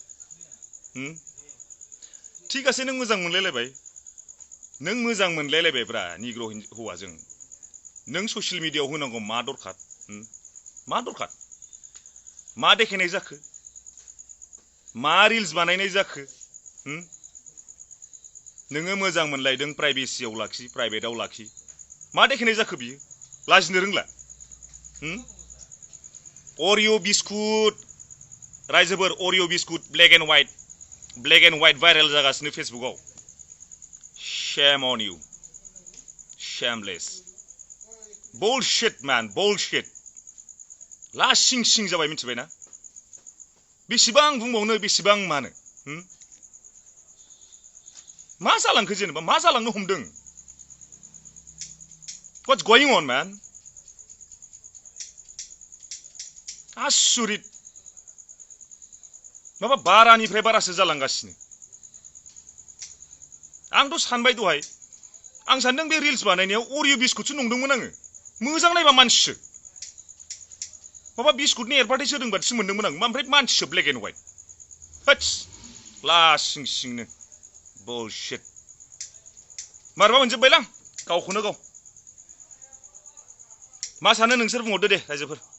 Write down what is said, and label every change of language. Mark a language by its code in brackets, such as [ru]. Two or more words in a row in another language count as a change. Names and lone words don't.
[brx] थिगासे नों मोजां मोनलायलायबायब्रा निग्र' हौवाजों नों ससियेल मिडियायाव होनांगौ मा दरखार मा देखायनाय जाखो मा रिल्स बानायनाय जाखो नोङो मोजां मोनलायदों प्राइभेसियाव लाखि प्राइभेटआव लाखि मा देखायनाय जाखो बियो लाजिनो रोंला अरिअ बिस्कुट रायजोफोर अरिअ बिस्कुट [en] black and white [brx] भाइरेल जागासिनो फेसबुकआव [en] shame on you shameless bullshit man bullshit [brx] लासिं सिं जाबाय मिथिबायना बेसेबां बुंबावनो बेसेबां मानो मा जालांखो जेनेबा मा जालांनो हमदों [en] what's going on man [brx] आसुरित माबा बारानिफ्राय बारासो जालांगासिनो आंथ' सानबाय दहाय आं सानदों बे रिल्स बानायनायाव अरिअ बिस्कुटसो नंदोंमोन आङो मोजां नायबा मानसिसो माबा बिस्कुटनि एडभार्टाइज होदों बादिसो मोनदोंमोन आं ओमफ्राय मानसिसो [en] black and white [brx] होत्स लासिं सिंनो बुलशिट मारबा मोनजोब्बायलां गावखौनो गाव मा सानो नोंसोर बुंहरदो दे रायजोफोर